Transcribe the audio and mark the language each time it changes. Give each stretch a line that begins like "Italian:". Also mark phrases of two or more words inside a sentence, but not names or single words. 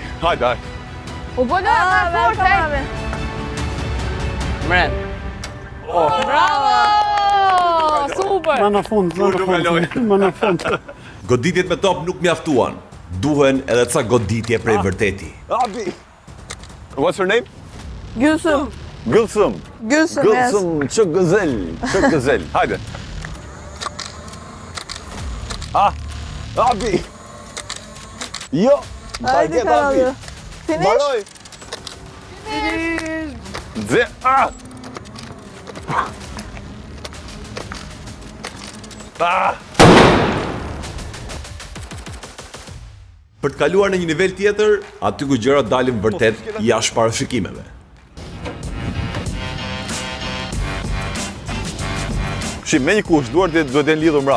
Albanian: Hajde, hajde. U bëllë Aa, më
Turkish: ver
Albanian: fort,
Turkish: tamam hey. abi. Bravo. Super.
Albanian: Në fund, në fund. Goditjet me top nuk mjaftuan. Duhen edhe ca goditje prej vërteti.
English: Abi! What's your name? Gülsüm. Gülsüm. Gülsüm. Yes.
Turkish: Gülsüm, çok güzel. Çok güzel. Hadi. Ah! Abi! Yo! Haydi Paket kanalı. abi.
English: Finish. Baroj! Dze! Ah! Ah!
Albanian: Për të kaluar në një nivel tjetër, aty ku gjërat dalin vërtet jashtë parashikimeve. Shim, me një kush, duart duhet të lidhur mrap.